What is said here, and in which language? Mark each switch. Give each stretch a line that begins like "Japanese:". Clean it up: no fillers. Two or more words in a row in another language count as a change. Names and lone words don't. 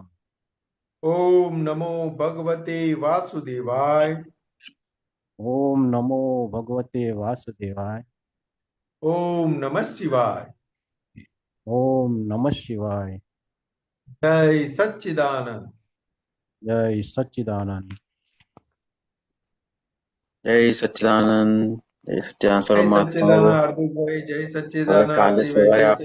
Sanskrit: ओम नमो भगवते वासुदेवाय, ओम नमो भगवते वासुदेवाय, ओम नमः शिवाय, ओम नमः शिवाय. जय सच्चिदानंद. जय सच्चिदानंद.
Gujarati: જય સચ્ચિદાનંદ. જય સચ્ચિદાનંદ. જય સચ્ચિદાનંદ હાર્દિકભાઈ, જય સચ્ચિદાનંદ કાલે આરતીભાઈ, સવારે જય આપણે